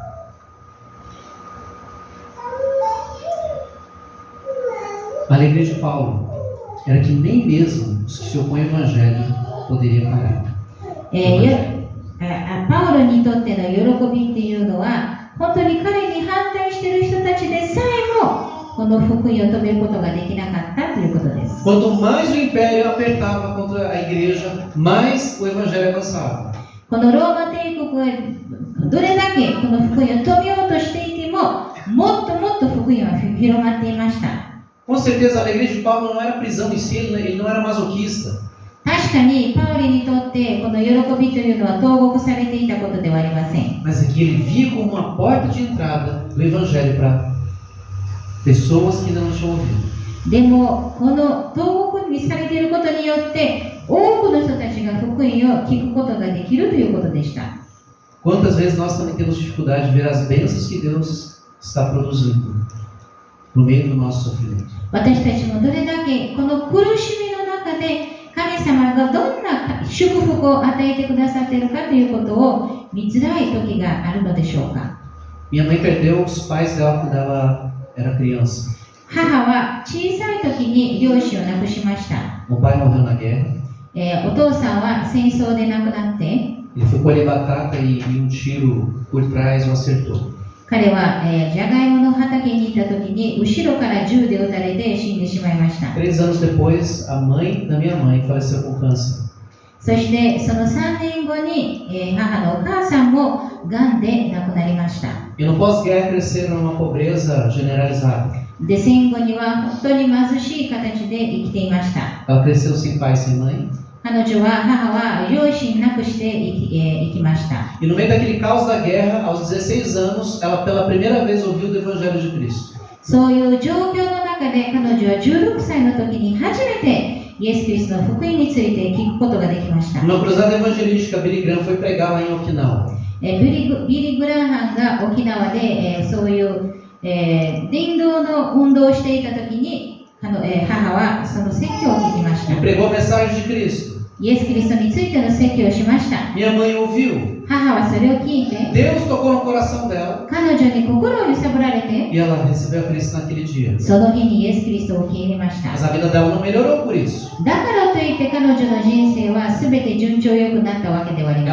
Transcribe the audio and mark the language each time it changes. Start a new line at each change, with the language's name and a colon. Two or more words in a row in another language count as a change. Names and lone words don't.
Portuguese: A alegria de Paulo era que nem mesmo os que se opõem ao Evangelho poderiam parar.
Japanese: パウロにとっての喜びっていうのは、本当に彼に反対している人たちでさえもこの福音を止めることができなかったということです。
Portuguese: Quanto mais o império apertava contra a igreja, mais o Evangelho avançava.
Japanese: このローマ帝国がどれだけこの福音を止めようとしていても、もっともっと福音は広まっていました。
Portuguese: Com certeza a alegria de Paulo não era a prisão em si, ele não era masoquista.
Japanese: 確かにパウリにとってこの喜びというのは投獄されていたことではありません。
Portuguese: Mas aqui ele via como uma porta de entrada do Evangelho para pessoas que ainda não tinham ouvido.
Japanese: でもこの投獄にされていることによって多くの人たちが福音を聞くことができるということでした。
Portuguese: Quantas vezes nós também temos dificuldade de ver as bênçãos que Deus está produzindo no meio do nosso sofrimento.
Japanese: 私たちもどれだけこの苦しみの中で神様がどんな祝福を与えてくださっているかということを見づらい時があるのでしょうか。
Portuguese: Minha mãe perdeu os pais dela quando ela era criança.
Japanese: 母は小さい時に両親を亡くしました。
Portuguese: O pai morreu na guerra.
Japanese: お父さんは戦争で亡くなって、
Portuguese: Ele foi colher batata e um tiro por trás o acertou.
Japanese: 彼は、じゃがいもの畑に行った時に後ろから銃で撃たれて死んでしまいました。
Portuguese: 3 anos depois, a mãe da minha mãe faleceu com câncer.
Japanese: そしてその3年後に、母のお母さんもがんで亡くなりました。
Portuguese: E no pós-guerra cresceram numa pobreza generalizada.
Japanese: で、戦後には本当に貧しい形で生きていました。
Portuguese: Ela cresceu sem pai, sem mãe.
Japanese: 母は両親なくして生きました。
Portuguese: E no meio daquele caos da guerra, aos 16 anos, ela pela primeira vez ouviu do Evangelho de Cristo.
Japanese: そういう状況の中で彼女は16歳の時に初めてイエス・キリストの福音について聞くことができました。
Portuguese: Numa cruzada evangelística, Billy Graham foi pregar lá em Okinawa.
Japanese: ビリー・グラハンが沖縄で、そういう、伝道の運動をしていた時に母はその説教を聞きました。
Portuguese: E pregou a mensagem de Cristo.
Japanese: イエス・キリストについての説教をしました。
Portuguese: Minha mãe ouviu.
Japanese: 母はそれを聞いて
Portuguese: Deus tocou no coração dela.
Japanese: 彼女に心を揺さぶられて
Portuguese: E ela recebeu a Cristo naquele dia.
Japanese: その日にイエス・キリストを受け入れました。
Portuguese: Mas a vida dela não melhorou por isso.
Japanese: だからといって彼女の人生は全て順調良くなったわけではありま